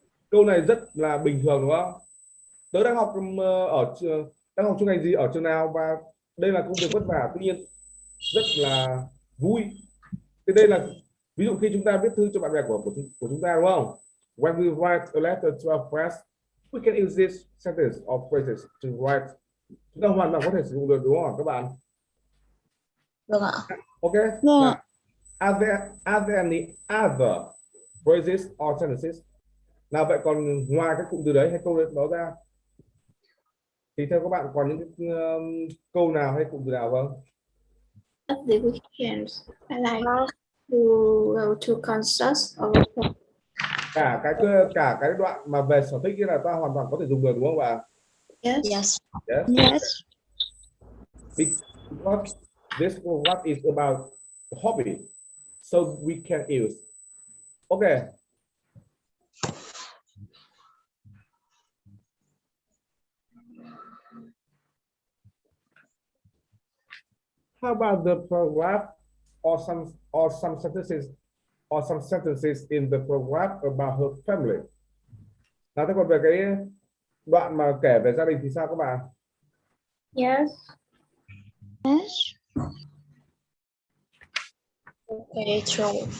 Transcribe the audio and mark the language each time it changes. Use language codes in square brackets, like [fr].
[vi] Câu này rất là bình thường đúng không? Tớ đang học đang học chuyên ngành gì ở trường nào và đây là công việc vất vả, tuy nhiên rất là vui. Thì đây là ví dụ khi chúng ta viết thư cho bạn bè của chúng ta đúng không? [en] When we write a letter to our friends, we can use this sentence or phrases to write. [vi] Chúng ta hoàn toàn có thể sử dụng được đúng không các bạn? Được ạ. [en] Ok. [vi] Vâng. [en] Now, are there any other phrases or sentences? [vi] Nào vậy còn ngoài cái cụm từ đấy hay câu đó ra thì theo các bạn còn những cái câu nào hay cụm từ nào không? [en] At the weekends, I like to go to concerts or [vi] Cả cái đoạn mà về sở thích kia là ta hoàn toàn có thể dùng được đúng không ạ? [en] yes. Yes. Yes. Yes. Because this what is about hobby, so we can use. Okay. How about the paragraph or some sentences in the paragraph about her family? Nào thế còn về cái đoạn mà kể về gia đình thì sao các bạn? Yes. Yes. Okay, true.